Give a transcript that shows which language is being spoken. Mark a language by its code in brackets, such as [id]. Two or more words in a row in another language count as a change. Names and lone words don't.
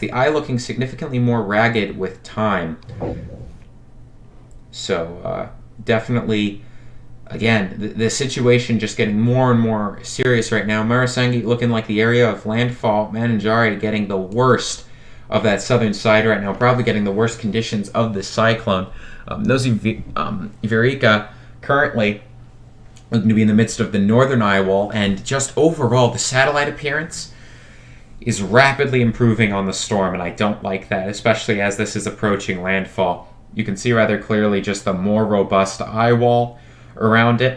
[en] The eye looking significantly more ragged with time. So definitely, again, the situation just getting more and more serious right now. Marasangi looking like the area of landfall. Mananjari getting the worst of that southern side right now, probably getting the worst conditions of the cyclone. Nosy Verica currently looking to be in the midst of the northern eye wall, and just overall the satellite appearance is rapidly improving on the storm, and I don't like that, especially as this is approaching landfall. You can see rather clearly just the more robust eye wall around it.